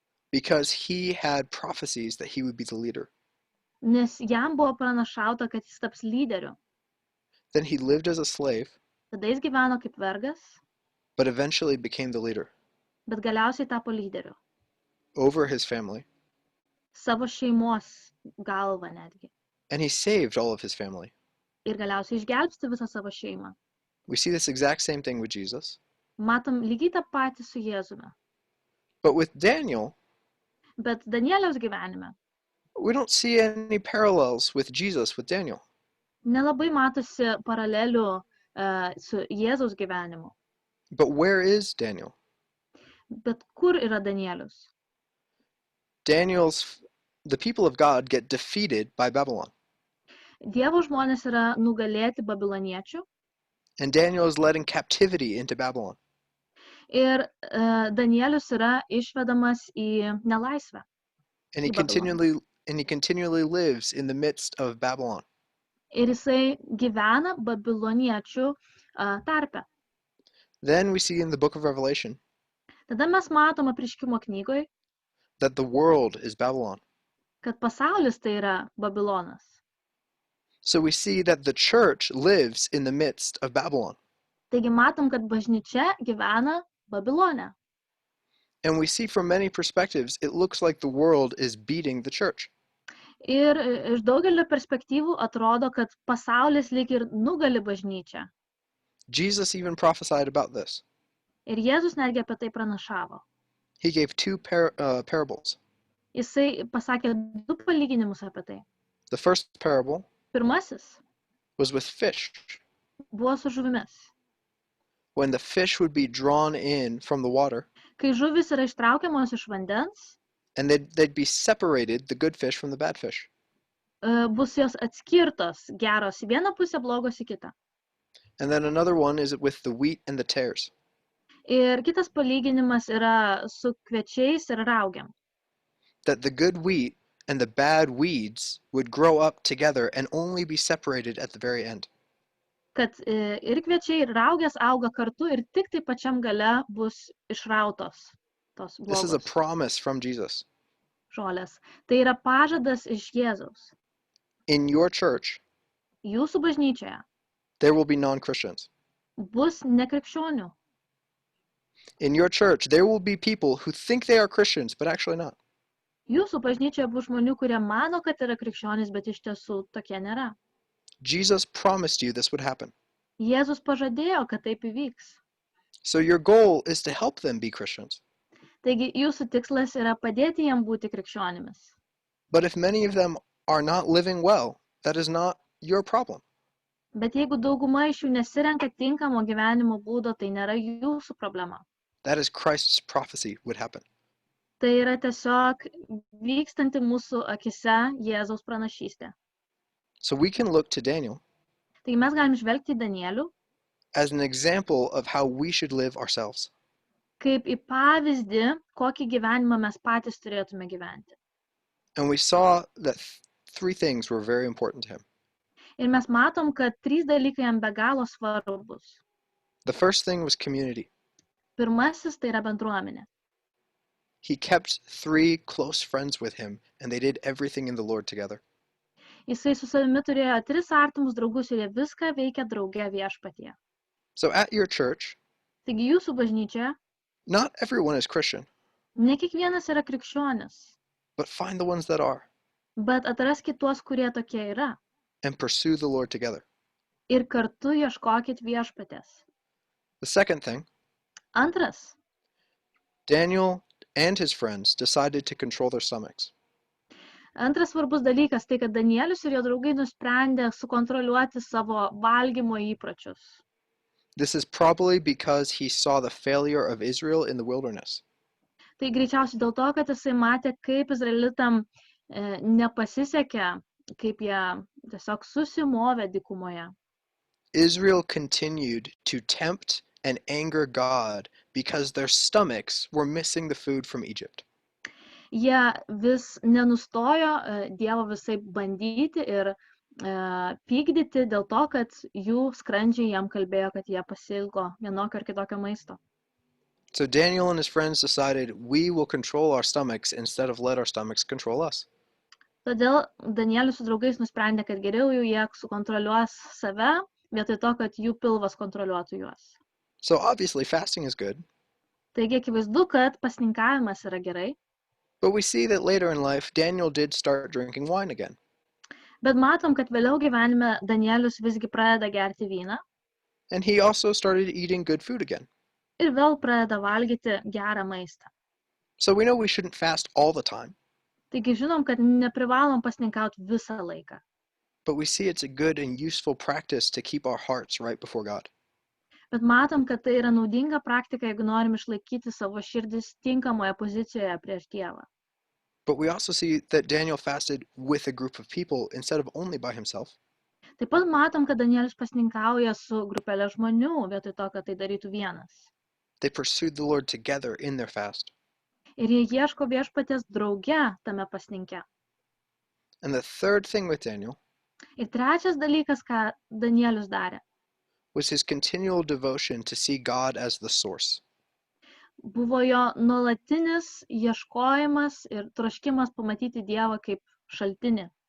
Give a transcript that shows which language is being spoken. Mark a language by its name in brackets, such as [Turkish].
[English] because he had prophecies that he would be the leader. [Lithuanian] nes jam buvo pranašauta, kad jis taps lyderiu. [English] Then he lived as a slave, [Lithuanian] Tada jis gyveno kaip vergas, [English] but eventually became the leader [Lithuanian] bet galiausiai tapo lyderiu. [English] over his family. [Lithuanian] Savo šeimos galva netgi. [English] And he saved all of his family. [Lithuanian] Ir galiausiai išgelbsti visą savo šeimą. [English] We see this exact same thing with Jesus. [Lithuanian] Matom lygiai tą patį su Jėzumi. [English] But with Daniel, [Lithuanian] Bet Danieliaus gyvenime [English] we don't see any parallels with Jesus with Daniel. [Lithuanian] nelabai matosi paralelių su Jėzaus gyvenimu. [English] But where is Daniel? [Lithuanian] Bet kur yra Danielius? [English] The people of God get defeated by Babylon. [Lithuanian] Dievo žmonės yra nugalėti babiloniečių [English] And Daniel is led in captivity into Babylon. [Lithuanian] ir Danielius yra išvedamas į nelaisvę. [English] And he [Lithuanian] į Babiloną. [English] continually lives in the midst of Babylon. [Lithuanian] Ir jisai gyvena babiloniečių tarpe. [English] Then we see in the book of Revelation [Lithuanian] Tada mes matom Apreiškimo knygoje, [English] that the world is Babylon. [Lithuanian] kad pasaulis tai yra Babilonas. [English] So we see that the church lives in the midst of Babylon. [Lithuanian] Taigi matom, kad bažnyčia gyvena Babilone. [English] And we see from many perspectives, it looks like the world is beating the church. [Lithuanian] Ir iš daugelio perspektyvų atrodo, kad pasaulis lyg ir nugali bažnyčią. [English] Jesus even prophesied about this. [Lithuanian] Ir Jėzus netgi apie tai pranašavo. [English] He gave 2 parables. [Lithuanian] Jisai pasakė 2 palyginimus apie tai. [English] The first parable [Lithuanian] Pirmasis [English] was with fish. [Lithuanian] buvo su žuvimis. [English] When the fish would be drawn in from the water, [Lithuanian] Kai žuvis yra ištraukiamos iš vandens, [English] and they'd be separated, the good fish from the bad fish. [Lithuanian] Bus jos atskirtos, geros į vieną pusę, blogos į kitą. [English] And then another one is with the wheat and the tares. [Lithuanian] Ir kitas palyginimas yra su kviečiais ir raugiam. [English] That the good wheat and the bad weeds would grow up together and only be separated at the very end. [Lithuanian] Kad ir kviečiai, ir raugės auga kartu ir tik tai pačiam gale bus išrautos tos [English] This is a [Lithuanian] blogos [English] promise from Jesus. [Lithuanian] žolės. Tai yra pažadas iš Jėzaus. [English] In your church, [Lithuanian] Jūsų bažnyčioje [English] there will be non-Christians. [Lithuanian] bus nekrikščionių. [English] In your church, there will be people who think they are Christians, but actually not. [Lithuanian] Jūsų bažnyčioje bus žmonių, kurie mano, kad yra krikščionys, bet iš tiesų tokie nėra. [English] Jesus promised you this would happen. [Lithuanian] Jėzus pažadėjo, kad taip įvyks. [English] So your goal is to help them be Christians. [Lithuanian] Taigi jūsų tikslas yra padėti jiem būti krikščionimis. [English] But if many of them are not living well, that is not your problem. [Lithuanian] Bet jeigu dauguma iš jų nesirenka tinkamo gyvenimo būdo, tai nėra jūsų problema. [English] That is Christ's prophecy would happen. [Lithuanian] Tai yra tiesiog vykstanti mūsų akise Jėzaus pranašystė. [English] So we can look to Daniel [Lithuanian] Taigi mes galim žvelgti į Danielių [English] as an example of how we should live ourselves. [Lithuanian] kaip į pavyzdį, kokį gyvenimą mes patys turėtume gyventi. [English] And we saw that 3 things were very important to him. [Lithuanian] Ir mes matom, kad 3 dalykai jam be galo svarbus. [English] The first thing was community. [Lithuanian] Pirmasis tai yra bendruomenė. [English] He kept 3 close friends with him, and they did everything in the Lord together. [Lithuanian] Jisai su savimi turėjo 3 artimus draugus ir jie viską veikia drauge viešpatyje. [English] So at your church, [Lithuanian] Taigi jūsų bažnyčioje [English] not everyone is Christian, [Lithuanian] ne kiekvienas yra krikščionis, [English] but find the ones that are [Lithuanian] bet atraskit tuos, kurie tokie yra. [English] and pursue the Lord together. [Lithuanian] Ir kartu ieškokit viešpatės. [English] The second thing, [Lithuanian] Antras, [English] Daniel and his friends decided to control their stomachs. [Lithuanian] antras svarbus dalykas tai, kad Danielius ir jo draugai nusprendė sukontroliuoti savo valgymo įpročius. [English] This is probably because he saw the failure of Israel in the wilderness. [Lithuanian] Tai greičiausiai dėl to, kad jisai matė, kaip izraelitam nepasisekė, kaip jie tiesiog susimovė dykumoje. [English] Israel continued to tempt and anger God because their stomachs were missing the food from Egypt. [Lithuanian] Jie vis nenustojo Dievo visai bandyti ir pykdyti dėl to, kad jų skrandžiai jam kalbėjo, kad jie pasiilgo vienokio ar kitokio maisto. [English] So Daniel and his friends decided, we will control our stomachs instead of let our stomachs control us. [Lithuanian] Todėl Danielius su draugais nusprendė, kad geriau jau jie sukontroliuos save, vietoj to, kad jų pilvas kontroliuotų juos. [English] So obviously fasting is good, [Lithuanian] Taigi akivaizdu, kad pasninkavimas yra gerai, [English] but we see that later in life, Daniel did start drinking wine again. [Lithuanian] bet matom, kad vėliau gyvenime Danielius visgi pradeda gerti vyną [English] And he also started eating good food again. [Lithuanian] ir vėl pradeda valgyti gerą maistą. [English] So we know we shouldn't fast all the time, [Lithuanian] Taigi žinom, kad neprivalom pasninkauti visą laiką, [English] but we see it's a good and useful practice to keep our hearts right before God. [Lithuanian] bet matom, kad tai yra naudinga praktika, jeigu norim išlaikyti savo širdis tinkamoje pozicijoje prieš Dievą. [English] But we also see that Daniel fasted with a group of people instead of only by himself. [Lithuanian] Taip pat matom, kad Danielius pasninkauja su grupelė žmonių, vietoj to, kad tai darytų vienas. [English] They pursued the Lord together in their fast. [Lithuanian] Ir jie ieško viešpaties drauge tame pasninke. [English] And the third thing with Daniel [Lithuanian] Ir trečias dalykas, ką Danielius darė, [English] was his continual devotion to see God as the source. [Lithuanian] buvo jo nuolatinis ieškojimas ir troškimas pamatyti Dievą kaip šaltinį.